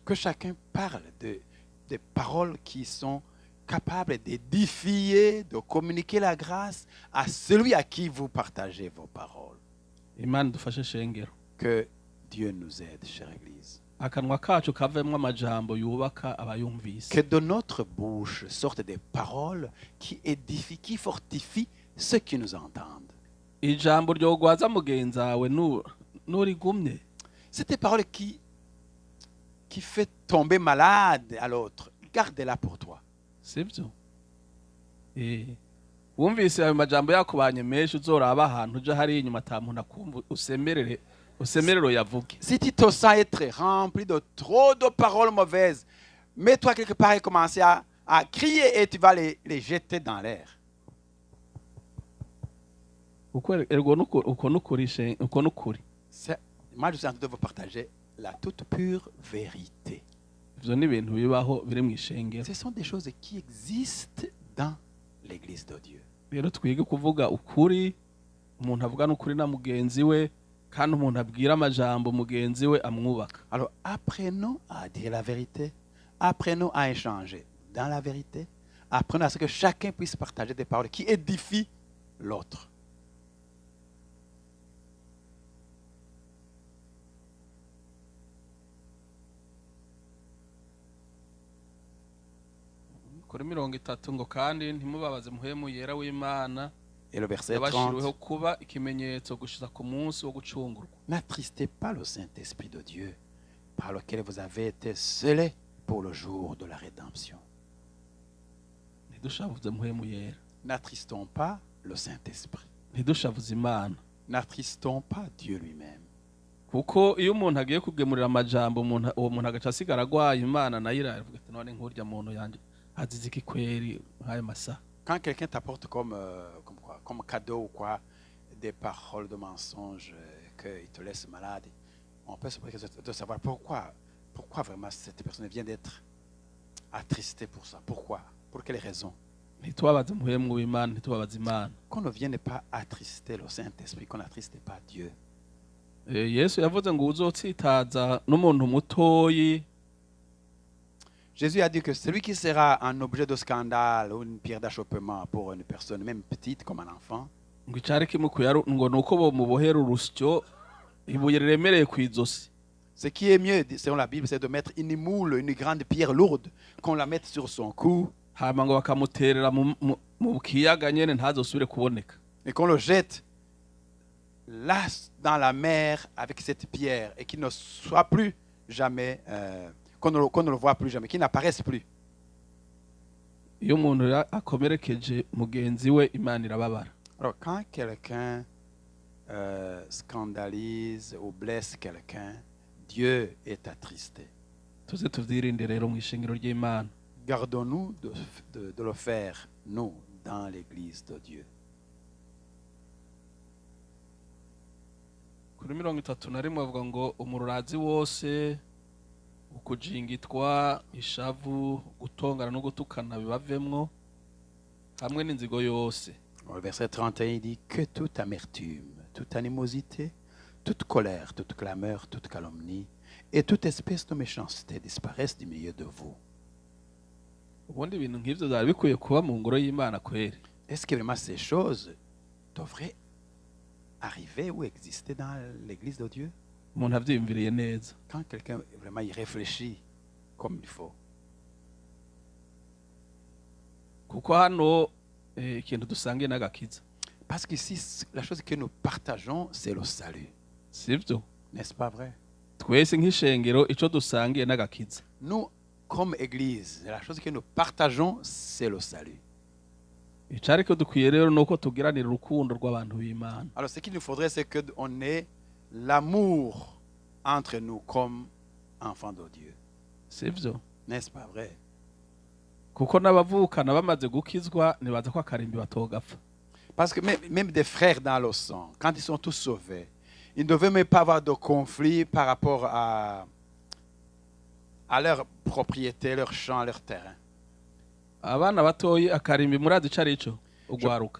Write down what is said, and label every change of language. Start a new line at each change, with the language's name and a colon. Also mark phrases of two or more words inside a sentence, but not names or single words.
French: Que chacun parle des paroles qui sont capables d'édifier, de communiquer la grâce à celui à qui vous partagez vos paroles.
Rundi: Imana dufashe shengero.
French: Que Dieu nous aide, chère Église.
Rundi: Akanwa kacu kavemwo amajambo yubaka abayumvise.
French: Que de notre bouche sortent des paroles qui édifient, qui fortifient ceux qui nous entendent.
Rundi: Ijambo ryogwaza mugenzi wawe nurigumye.
French: C'est des paroles qui fait tomber malade à l'autre. Garde-la pour toi.
Rundi: Sivyo? Wumvise ayo majambo yakubanye menshi uzoraba ahantu uja hari inyuma ata muntu akumva usemerero yavuge.
French: Si tu te sens être rempli de trop de paroles mauvaises, mets-toi quelque part et commence à crier et tu vas les jeter dans l'air. Moi, je suis en train de vous partager la toute pure vérité. Ce sont des choses qui existent dans l'Église de Dieu.
Rundi: Rero twige kuvuga ukuri, umuntu avugana ukuri na mugenzi we, kandi umuntu abwira amajambo mugenzi we amwubaka.
French: Alors, apprenons à dire la vérité, apprenons à échanger dans la vérité, apprenons à ce que chacun puisse partager des paroles qui édifient l'autre.
Rundi: Kuri 30 ngo kandi ntimubabaze muhemu yera w'Imana.
French: Et le verset 30.
Rundi: kuba ikimenyetso gushiza ku munsi wo gucungurwa.
French: N'attristez pas le Saint-Esprit de Dieu, par lequel vous avez été scellés pour le jour de la rédemption.
Rundi: Ntidushavuze muhemu yera.
French: N'attristons pas le Saint-Esprit.
Rundi: Ntidushavuze Imana.
French: N'attristons pas Dieu lui-même.
Rundi: Kuko iyo umuntu agiye kugemurira amajambo uwo muntu agaca asigara agwaye Imana nayo iravuga ati none nkurya muntu yanje azize iki kweri nk'ayo masaha.
French: Quand quelqu'un t'apporte comme cadeau ou quoi, des paroles de mensonges qu'il te laisse malade, on peut se poser de savoir pourquoi vraiment cette personne vient d'être attristée pour ça. Pourquoi? Pour quelles raisons?
Rundi: Ntitubabaze muhemu w'Imana, ntitubabaze Imana.
French: Qu'on ne vienne pas attrister le Saint-Esprit, qu'on n'attriste pas Dieu.
Rundi: Yesu yavuze ngo uzotsitaza n'umuntu mutoyi.
French: Jésus a dit que celui qui sera un objet de scandale ou une pierre d'achoppement pour une personne, même petite comme un enfant,
Rundi: ngo icari kimukuye ngo nuko bomubohera urusyo ibuye riremereye kw'izosi.
French: ce qui est mieux, selon la Bible, c'est de mettre une moule, une grande pierre lourde, qu'on la mette sur son cou,
Rundi: Hama ngo bakamuterera mu kiyaga nyene ntazosubire kuboneka.
French: et qu'on le jette là dans la mer avec cette pierre et qu'il ne soit plus jamais, qu'on ne le voit plus jamais, qu'il n'apparaisse plus.
Rundi: Iyo umuntu akomerekeje mugenzi we Imana irababara.
French: Alors quand quelqu'un scandalise ou blesse quelqu'un, Dieu est attristé.
Rundi: Tuze tuvyirinde rero mu ishengero ry'Imana.
French: Gardons-nous de le faire, nous, dans l'Église de Dieu.
Rundi: Kuri 31 bavuga ngo umururazi wose ukujingitwa ishavu gutongana no gutukana bibavemwo hamwe n'inzigo yose.
French: Le verset 31 il dit que toute amertume, toute animosité, toute colère, toute clameur, toute calomnie et toute espèce de méchanceté disparaissent du milieu de vous.
Rundi: Ubundi ibintu nk'ivyo byari bikwiye kuba mu ngoro y'Imana kweri.
French: Est-ce que vraiment ces choses devraient arriver ou exister dans l'Église de Dieu?
Rundi: Umuntu avyiyumviriye neza.
French: Quand quelqu'un vraiment y réfléchit comme il faut.
Rundi: Kuko hano ikintu dusangiye n'agakiza.
French: Parce qu'ici, la chose que nous partageons, c'est le salut.
Rundi: Sivyo?
French: N'est-ce pas vrai?
Rundi: Twese nk'ishengero ico dusangiye n'agakiza.
French: Nous, comme Église, la chose que nous partageons, c'est le salut.
Rundi: icari ko dukwiye rero nuko tugiranira urukundo rw'abantu b'Imana.
French: Alors, ce qu'il nous faudrait, c'est qu'on ait l'amour entre nous comme enfants de Dieu.
Rundi: Sivyo?
French: N'est-ce pas vrai?
Rundi: Kuko n'abavukana bamaze gukizwa nibaza ko akarimbi batogapfa.
French: Parce que même des frères dans le sang, quand ils sont tous sauvés, ils ne devaient même pas avoir de conflit par rapport à leur propriété, leur champ, leur terrain.
Rundi: Abana batoyi akarimbi murazi icari ico ugwaruka.